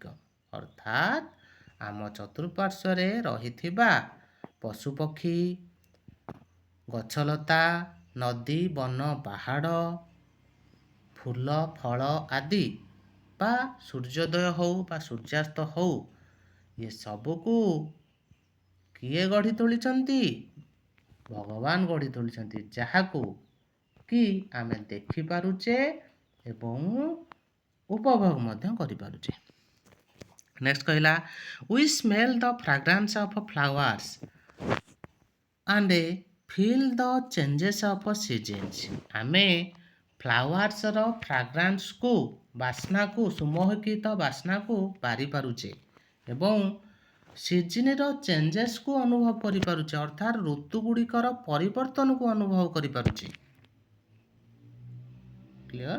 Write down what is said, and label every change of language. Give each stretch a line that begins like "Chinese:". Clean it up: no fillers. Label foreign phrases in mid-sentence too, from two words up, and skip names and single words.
Odia: ଅର୍ଥାତ୍ ଆମ ଚତୁଃପାର୍ଶ୍ୱରେ ରହିଥିବା ପଶୁପକ୍ଷୀ, ଗଛଲତା, ନଦୀ, ବନ, ପାହାଡ଼, ଫୁଲ, ଫଳ ଆଦି ବା ସୂର୍ଯ୍ୟୋଦୟ ହେଉ ବା ସୂର୍ଯ୍ୟାସ୍ତ ହେଉ ଏସବୁକୁ କିଏ ଗଢ଼ି ତୋଳିଛନ୍ତି? ଭଗବାନ ଗଢ଼ି ତୋଳିଛନ୍ତି, ଯାହାକୁ କି ଆମେ ଦେଖିପାରୁଛେ ଏବଂ ଉପଭୋଗ ମଧ୍ୟ କରିପାରୁଛେ। ନେକ୍ସଟ କହିଲା
English: we smell the fragrance of flowers and feel the changes of seasons।
Odia: ଆମେ
English: flowers-ର fragrance-କୁ
Odia: ବାସ୍ନାକୁ ସୁମୋହିତ ବାସ୍ନାକୁ ବାରିପାରୁଛେ ଏବଂ
English: season-ର changes-କୁ
Odia: ଅନୁଭବ କରିପାରୁଛେ ଅର୍ଥାତ୍ ଋତୁ ଗୁଡ଼ିକର ପରିବର୍ତ୍ତନକୁ ଅନୁଭବ କରିପାରୁଛେ। କ୍ଲିଅର?